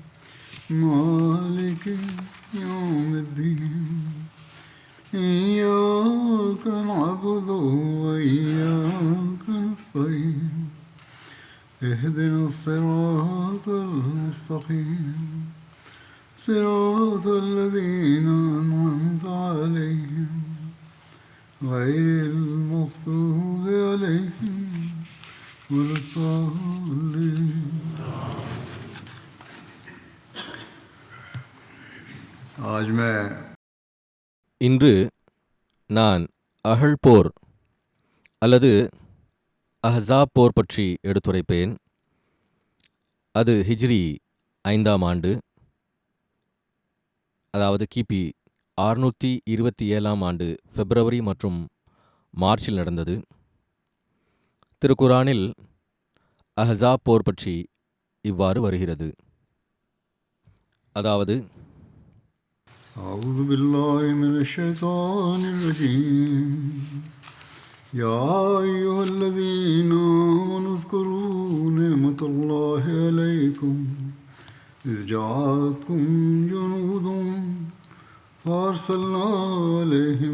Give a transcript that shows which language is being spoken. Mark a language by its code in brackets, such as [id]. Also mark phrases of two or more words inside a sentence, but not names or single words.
[ar] مالك يوم الدين إياك نعبد وإياك نستعين اهدنا الصراط المستقيم صراط الذين أنعمت عليهم غير المغضوب عليهم ولا الضالين. [hi] आज मैं [ta] இன்று நான் அஹல் போர் அல்லது அஹ்ஸாப் போர் பற்றி எடுத்துரைப்பேன். அது ஹிஜ்ரி 5ஆம் ஆண்டு, அதாவது கிபி 627ஆம் ஆண்டு பிப்ரவரி மற்றும் மார்ச்சில் நடந்தது. திருக்குரானில் அஹ்ஸாப் போர் பற்றி இவ்வாறு வருகிறது. அதாவது, [ar] أعوذ بالله من الشيطان الرجيم يا أيها الذين آمنوا اذكروا نعمة الله عليكم إذ جاءتكم جنود فأرسلنا عليهم